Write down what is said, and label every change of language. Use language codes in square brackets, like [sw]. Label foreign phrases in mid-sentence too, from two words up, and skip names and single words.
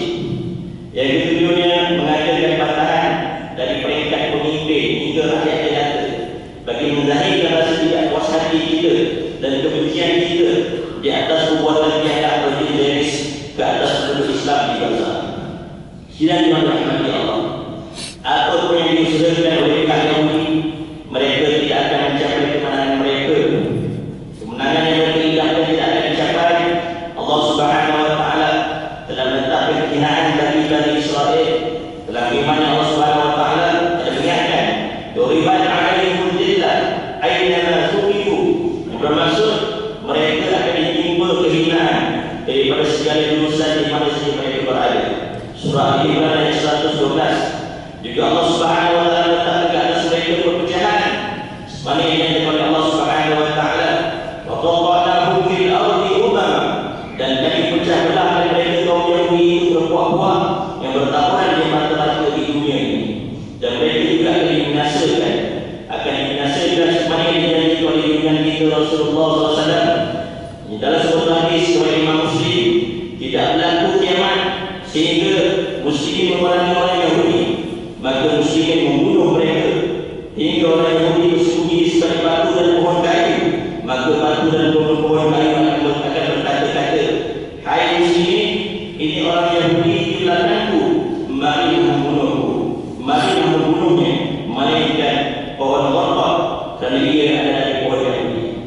[ms] Yang ketujuhnya, mengadakan bantahan dari peringkat pemimpin hingga rakyat jelata bagi menzahirkan rasa tidak puas hati kita dan kebencian kita di atas perbuatan pihak berjenis ke atas penduduk Islam di Gaza. Sidang dirahmati Allah, apapun yang diusahakan oleh pihak Yahudi, mereka tidak akan mencapai kemenangan mereka. Kemenangan yang mereka idamkan tidak akan dicapai. Allah [ar] سبحانه وتعالى [ms] telah menetapkan kehinaan bagi Israel. Dalam firman Allah [ar] سبحانه وتعالى [ms] ada mengingatkan, [ar] "ضربت عليهم الذلة أينما ثقفوا." [ms] Yang bermaksud mereka akan ditimpa kehinaan daripada segala jurusan di mana saja mereka berada. Surah Al-Imran ayat 112. Juga Allah [ar] سبحانه وتعالى [ms] letakkan ke atas mereka perpecahan, sebagaimana yang oleh Allah [ar] سبحانه وتعالى, "وقطعناهم في الأرض أمما." [ms] Dan kami pecah belah mereka kaum Yahudi itu berpuak-puak yang bertaburan di mata-mata di dunia ini. Dan mereka juga akan dibinasakan, sebagaimana yang dijanjikan oleh junjungan kita Rasulullah SAW. Dalam sebuah hadis riwayat Imam Muslim, tidak berlaku kiamat sehingga muslimin memerangi orang Yahudi, maka muslimin membunuh mereka hingga orang Yahudi bersembunyi di sebalik batu dan pohon kayu, maka batu dan pohon kayu akan berkata-kata, "Hai muslimin, ini orang Yahudi di belakangku, marilah membunuhnya, melainkan pohon korban, kerana dia ada dari pohon Yahudi."